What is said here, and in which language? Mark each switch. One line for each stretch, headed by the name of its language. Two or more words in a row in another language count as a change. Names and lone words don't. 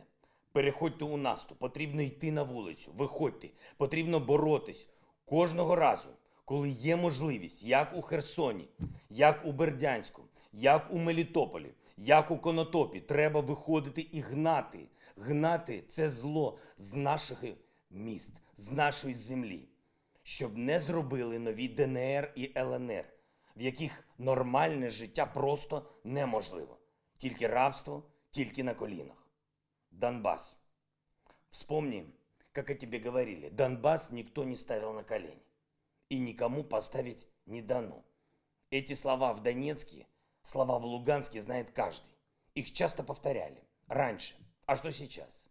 Ukrainian: Переходьте у наступ, потрібно йти на вулицю, виходьте, потрібно боротись кожного разу, коли є можливість, як у Херсоні, як у Бердянську, як у Мелітополі, як у Конотопі, треба виходити і гнати. Гнати це зло з наших міст, з нашої землі, щоб не зробили нові ДНР і ЛНР, в яких нормальне життя просто неможливо. Тільки рабство, тільки на колінах.
Russian: Донбасс. Вспомни, как о тебе говорили. Донбасс никто не ставил на колени. И никому поставить не дано. Эти слова в Донецке, слова в Луганске знает каждый. Их часто повторяли. Раньше. А что сейчас?